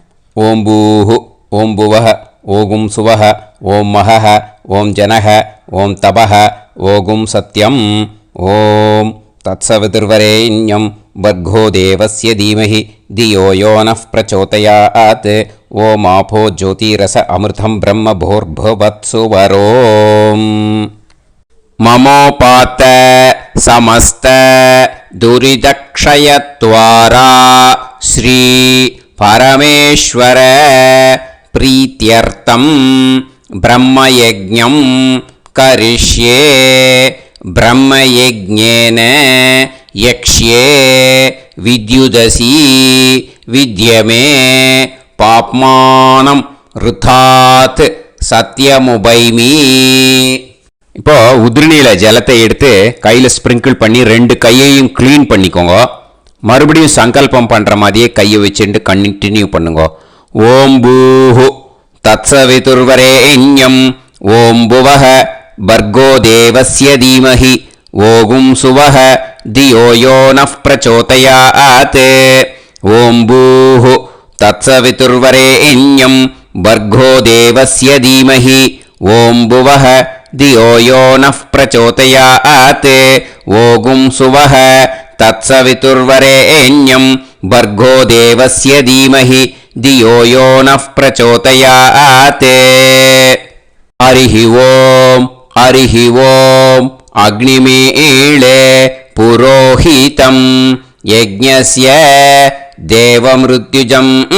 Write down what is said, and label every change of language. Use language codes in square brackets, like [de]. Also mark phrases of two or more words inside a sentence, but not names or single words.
[sa] ओम् भूः, ओम् भुवः, ओगुम् सुवः, ओम् महः, ओम् जनः, ओम् तपः, ओगुम् सत्यम्. ओम् तत्सवितुर्वरेण्यं भर्गो देवस्य धीमहि धियो यो नः प्रचोदयात्. ओम् आपो ज्योतीरसो अमृतं ब्रह्म भूर्भुवत्सुवरोम्. ममोपात समस्त दुरितक्षयत्वारा श्री परमेश्वर प्रीत्यर्थं ब्रह्मयज्ञं करिष्ये. ब्रह्मयज्ञेन यक्ष्ये विद्युदसि विद्यमे पाप्मानं ऋथात् सत्यमुपैमि. [ta] இப்போ உதிரணியில் ஜலத்தை எடுத்து கையில் ஸ்ப்ரிங்கிள் பண்ணி 2 கையையும் க்ளீன் பண்ணிக்கோங்க. மறுபடியும் சங்கல்பம் பண்ணுற மாதிரியே கையை வச்சுட்டு கண்டினியூ பண்ணுங்க. [sa] ओम् भूः तत्सवितुर्वरेण्यं ओम् भुवः भर्गो देवस्य धीमहि ओगुम् सुवः धियो यो नः प्रचोदयात्. ओम् भूः तत्सवितुर्वरेण्यं भर्गो देवस्य धीमहि ओम् புவஹ धियो यो नः प्रचोदयात् ओगुं सुवः तत्सवितुर्वरेण्यं भर्गो देवस्य धीमहि धियो यो नः प्रचोदयात् हरिः ओम् अग्निमीळे पुरोहितं यज्ञस्य देवमृत्युजं